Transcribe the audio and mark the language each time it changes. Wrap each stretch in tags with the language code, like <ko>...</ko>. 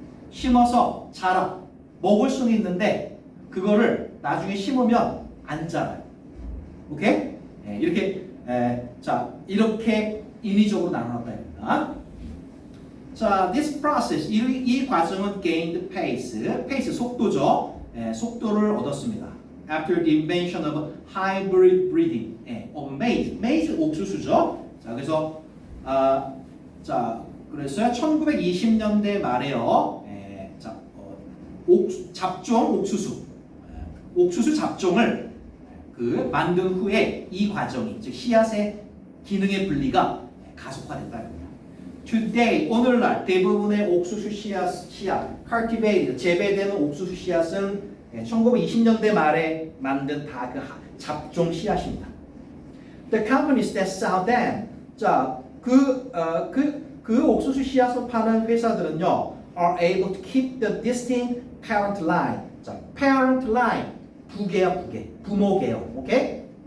<ko>심어서 자라, 먹을 수는 있는데, 그거를 나중에 심으면 안 자라요. 오케이? 이렇게, 자, 이렇게 인위적으로 나눠놨다.</ko> <en>자, this process,</en> <ko>이 과정은</ko> <en>gained pace,</en> <ko>속도죠. 속도를 얻었습니다.</ko> <en>After the invention of hybrid breeding of maize,</en> <ko>옥수수죠. 자, 그래서 자, 그래서 1920년대 말에요. 자, 잡종 옥수수 잡종을 만든 후에 이 과정이, 즉 씨앗의 기능의 분리가 가속화됐다는 거예요. Today, 오늘날 대부분의 옥수수 씨앗, cultivated, 재배되는 옥수수 씨앗은 1920년대 말에 만든 다 그 잡종 씨앗입니다.</ko> <en>The companies that sell them,</en> <ko>자, 그 옥수수 씨앗을 파는 회사들은요,</ko> <en>are able to keep the distinct parent line.</en> <ko>자,</ko> <en>parent line,</en> <ko>부모계요, 오케이?</ko>